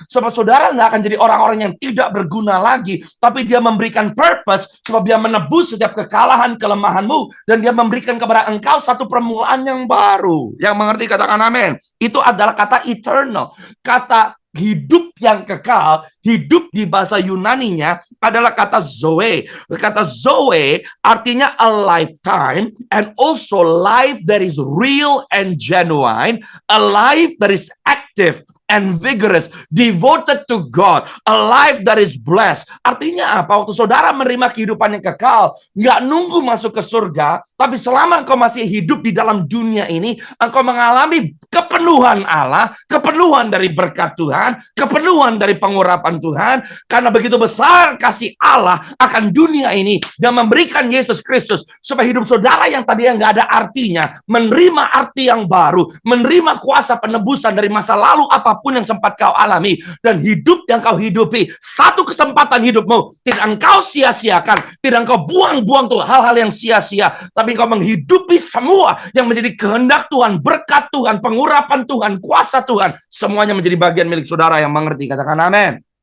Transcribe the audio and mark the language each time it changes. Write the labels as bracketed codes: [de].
[id] Sebab saudara gak akan jadi orang-orang yang tidak berguna lagi, tapi Dia memberikan purpose sebab Dia menebus setiap kekalahan, kelemahanmu, dan Dia memberikan kepada engkau satu permulaan yang baru. Yang mengerti katakan amin. Itu adalah kata eternal. Kata hidup yang kekal, hidup di bahasa Yunaninya adalah kata zoe. Kata zoe artinya [en] a lifetime and also life that is real and genuine, a life that is active and vigorous, devoted to God, a life that is blessed. [id] Artinya apa? Waktu saudara menerima kehidupan yang kekal, nggak nunggu masuk ke surga, tapi selama engkau masih hidup di dalam dunia ini, engkau mengalami kepenuhan Allah, kepenuhan dari berkat Tuhan, kepenuhan dari pengurapan Tuhan, karena begitu besar kasih Allah akan dunia ini, dan memberikan Yesus Kristus, supaya hidup saudara yang tadinya nggak ada artinya, menerima arti yang baru, menerima kuasa penebusan dari masa lalu apapun yang sempat kau alami, dan hidup yang kau hidupi, satu kesempatan hidupmu, tidak engkau sia-siakan, tidak engkau buang-buang tuh hal-hal yang sia-sia, tapi engkau menghidupi semua yang menjadi kehendak Tuhan, berkat Tuhan, pengurapan Tuhan, kuasa Tuhan, semuanya menjadi bagian milik saudara yang mengerti. Katakan amin.